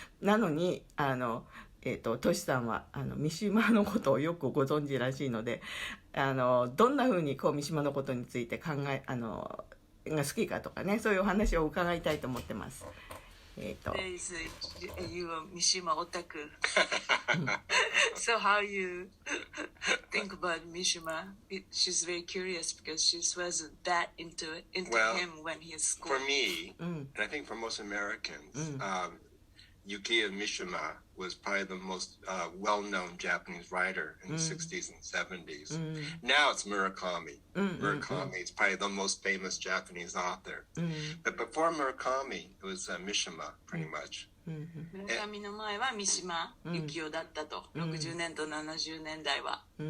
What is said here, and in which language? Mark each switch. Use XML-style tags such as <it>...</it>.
<ja>なのに、トシさんは三島のことをよくご存知らしいので、どんな風に三島のことについてが好きかとかね、そういうお話を伺いたいと思ってます。</ja> <en>You are Mishima Otaku. So how you think about Mishima? She's very curious because she wasn't that into him when he is school. For me, and I think for most Americans, Yukiya Mishima was probably the most well-known Japanese writer in the 60s and 70s. Now it's Murakami. Murakami is probably the most famous Japanese author. But before Murakami, it was Mishima, pretty much.</en> <ja>村上の前は三島由紀夫だったと、60年と70年代は。</ja>